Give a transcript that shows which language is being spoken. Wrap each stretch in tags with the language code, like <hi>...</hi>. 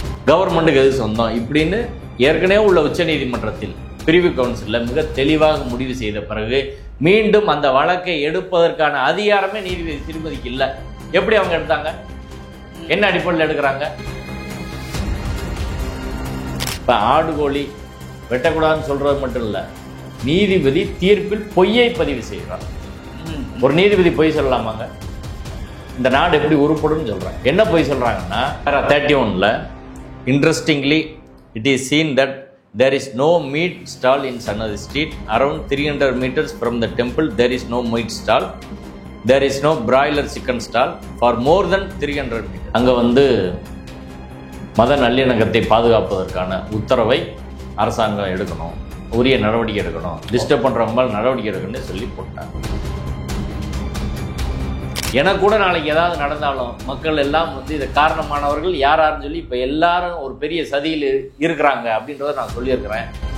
<ta>கவர்மெண்ட்டுக்கு எது சொந்தம் இப்படின்னு ஏற்கனவே உள்ள உச்ச நீதிமன்றத்தில் பிரிவு கவுன்சிலில் மிக தெளிவாக முடிவு செய்த பிறகு மீண்டும் அந்த வழக்கை எடுப்பதற்கான அதிகாரமே நீதிபதி திருமதிக்கு இல்லை. எப்படி அவங்க எடுத்தாங்க? என்ன அடிப்படையில் எடுக்கிறாங்க? இப்போ ஆடு கோழி வெட்டக்கூடாதுன்னு சொல்றது மட்டும் இல்லை, நீதிபதி தீர்ப்பில் பொய்யை பதிவு செய்கிறார். ஒரு நீதிபதி பொய் சொல்லலாமாங்க? இந்த நாடு எப்படி உருப்படும் சொல்றாங்க. என்ன பொய் சொல்றாங்கன்னா 31ல்</ta> <en>interestingly it is seen that there is no meat stall in Sanadi street. Around 300 meters from the temple there is no meat stall. There is no broiler chicken stall for more than 300 meters.</en> <ta>அங்கே வந்து மத நல்லிணக்கத்தை பாதுகாப்பதற்கான உத்தரவை அரசாங்கம் எடுக்கணும், உரிய நடவடிக்கை எடுக்கணும், டிஸ்டர்ப் பண்ணுறவங்க நடவடிக்கை எடுக்கணும்னு சொல்லி போட்டாங்க. எனக்கு கூட நாளைக்கு ஏதாவது நடந்தாலும் மக்கள் எல்லாம் வந்து இதை காரணமானவர்கள் யாராருன்னு சொல்லி இப்போ எல்லாரும் ஒரு பெரிய சதியில் இருக்கிறாங்க அப்படின்றத நான் சொல்லியிருக்கிறேன்.</ta>